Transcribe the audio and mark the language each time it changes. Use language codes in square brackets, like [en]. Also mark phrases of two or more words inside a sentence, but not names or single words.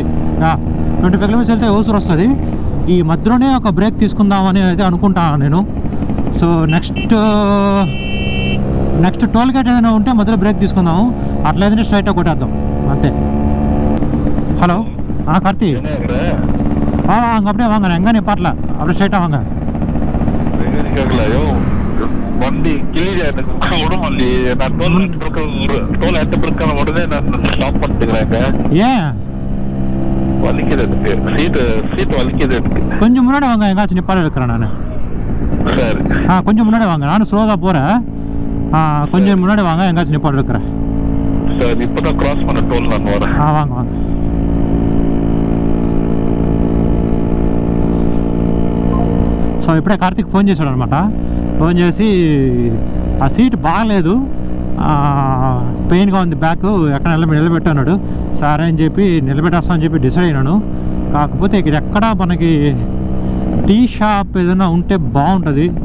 [te] 25 కిలోమీటర్స్ వెళ్తే హోసూర్ వస్తుంది. ఈ మధ్యలోనే ఒక బ్రేక్ తీసుకుందామని అయితే అనుకుంటాను నేను. సో [en] next toll gate [te] ఏదైనా ఉంటే మధ్యలో బ్రేక్ తీసుకుందాము, అట్లయితే స్ట్రైట్గా కొట్టేద్దాం అంతే. హలో కార్తీ, [ta] அங்கே அப்படியே வாங்க, நான் எங்கே நிப்பாட்டல, அப்படியே ஸ்ட்ரைட்டாக வாங்க. வண்டி கிளியர் விடும் வண்டி. நான் டோல் எட்டு பிறக்கான உடனே நான் ஸ்டாப் பண்ணிட்டுக்கிறேன். ஏன் வலிக்குது எனக்கு, சீட்டு வலிக்குது எனக்கு. கொஞ்சம் முன்னாடி வாங்க, எங்காச்சும் நிப்பாட இருக்கிறேன் நான். சரி கொஞ்சம் முன்னாடி வாங்க, நானும் ஸ்லோவாக தான் போகிறேன். கொஞ்சம் முன்னாடி வாங்க, எங்காச்சும் நிப்பாட இருக்கிறேன். சரி இப்போ தான் கிராஸ் பண்ண டோல் நான் வரேன். வாங்க வாங்க. [te] సో ఇప్పుడే కార్తీక్ ఫోన్ చేశాడు అనమాట. ఫోన్ చేసి ఆ సీట్ బాగలేదు, పెయిన్గా ఉంది బ్యాక్, ఎక్కడ నిలబెట్టన్నాడు. సరే అని చెప్పి నిలబెట్టేస్తామని చెప్పి డిసైడ్ అయినాను. కాకపోతే ఇక్కడ ఎక్కడ మనకి [en] tea shop [te] ఏదైనా ఉంటే బాగుంటుంది.